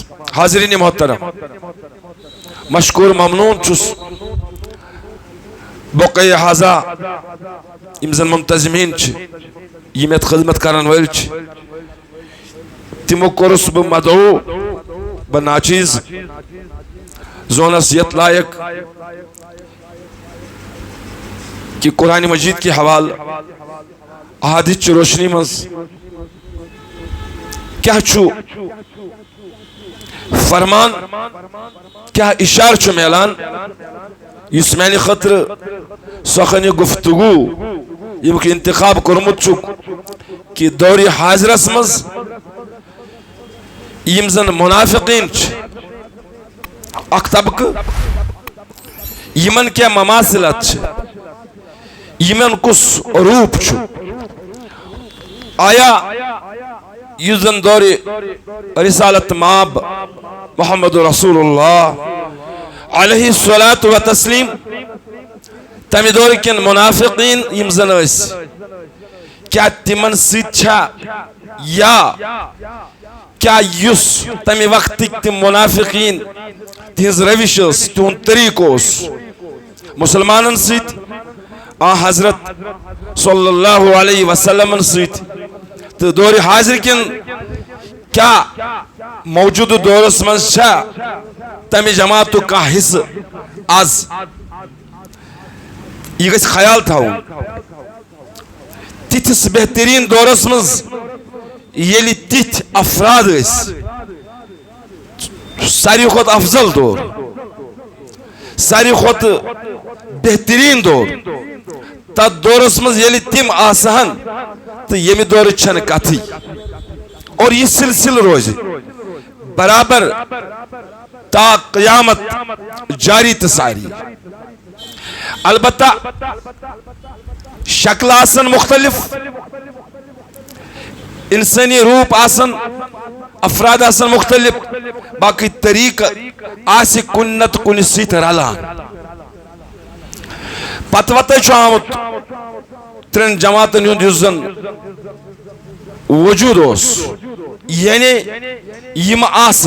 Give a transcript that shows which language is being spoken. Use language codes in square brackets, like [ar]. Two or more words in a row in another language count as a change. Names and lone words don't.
[ks] حاضرین محترم، مشکور ممنون چھُس بقیہ حاضا یم زن منتظمین چھ، یم یت خدمت کرن وٲلۍ چھ، تمو کوٚرُس بہٕ مدعو، بہٕ ناچیز زونس یت لائق کہ قرآن مجید کی حوال احادیث چہ روشنی منٛز کیا چھُ فرمان، کیا اشار چھُ میلان یس میانہ خطر سخن گفتگو یمیُک انتخاب کوٚرمُت چھُکھ کہ دور حاضرس منٛز یم زن منافقین چھ اکھ طبقہ، یمن کیا مماثلت چھ، یمن کس روپ چھُ. آیا یُس زن دور رسالت ماب محمد رسول اللہ [ar] علیہ الصلاۃ و تسلیم [ks] تمہ دور کن منافقین یم زن ٲسۍ، کیا تمن سۭتۍ چھا یا کیا یُس تمہ وقتٕکۍ تم منافقین تہنٛز روش ٲس، تہنٛد طریقہٕ اوس مسلمانن سۭتۍ آ حضرت [ar] صلی اللہ علیہ وسلم [ks] سۭتۍ تہٕ دور حاضر کن کیا موجود دورس منٛز چھا تمہ جماعتُک کانٛہہ حصہٕ آز؟ یہ گژھِ خیال تھاوُن تِتھِس بہترین دورس منٛز ییٚلہِ تِتھۍ افراد ٲسۍ، ساروی کھۄتہٕ افضل دور، ساروی کھۄتہٕ بہترین دور، تتھ دورس منٛز ییٚلہِ تِم آسہن تہٕ ییٚمہِ دورٕچ چھنہٕ کتھٕے، اور یہ سلسلہ روزِ برابر تا قیامت جاری تہٕ ساری. البتہ شکل آسن مختلف، انسانی روپ آسن، افراد آسن مختلف، باقی طریقہ آسہِ کُنہِ نتہٕ کُنہِ سۭتۍ رلان. پتہٕ وتٕے چھُ آمُت ترٛٮ۪ن جماعتن ہُنٛد یُس زن وجوٗد اوس، یعنی یم آسہٕ.